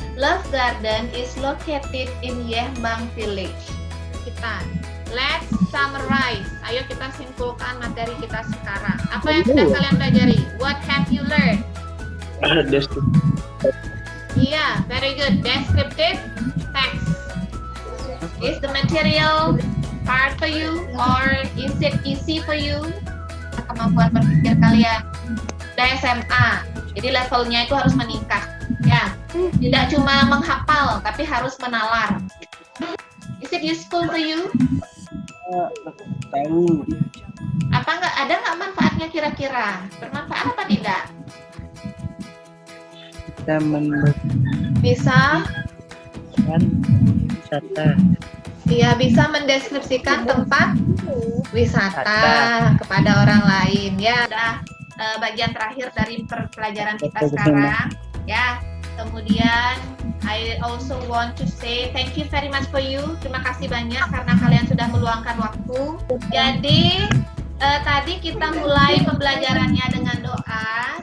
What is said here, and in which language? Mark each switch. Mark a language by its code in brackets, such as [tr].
[en] Love Garden is located in Yehbang Village. Let's summarize. [id] Ayo kita simpulkan materi kita sekarang. Apa yang sudah kalian pelajari? [en] What have you learned? Yeah, very good. Descriptive text. Is the material hard for you or is it easy for you? [id] Kemampuan berpikir kalian udah SMA, jadi levelnya itu harus meningkat. Ya, tidak cuma menghafal, tapi harus menalar. [en] Is it useful for you? [id] Tahu. Ada nggak manfaatnya kira-kira? Bermanfaat apa tidak? Kita Bisa? wisata. Iya, bisa mendeskripsikan tempat wisata kepada orang lain. Ya, udah bagian terakhir dari pelajaran kita sekarang. Ya, Kemudian [en] I also want to say thank you very much for you. [id] Terima kasih banyak karena kalian sudah meluangkan waktu. Jadi tadi kita mulai pembelajarannya dengan doa.